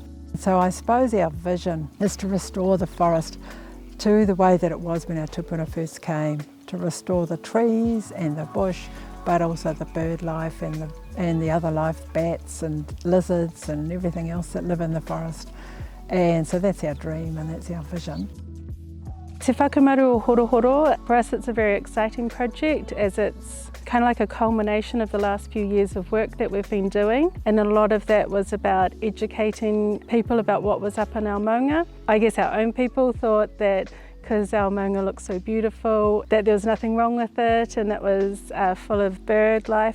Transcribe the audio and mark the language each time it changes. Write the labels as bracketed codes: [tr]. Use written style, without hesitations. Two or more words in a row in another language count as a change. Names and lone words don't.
[en] So I suppose our vision is to restore the forest to the way that it was when our tupuna first came, to restore the trees and the bush, but also the bird life and the other life, bats and lizards and everything else that live in the forest. And so that's our dream and that's our vision. Te whakamaru o Horohoro, for us it's a very exciting project as it's kind of like a culmination of the last few years of work that we've been doing, and a lot of that was about educating people about what was up in our maunga. I guess our own people thought that because our maunga looked so beautiful, that there was nothing wrong with it and it was full of bird life.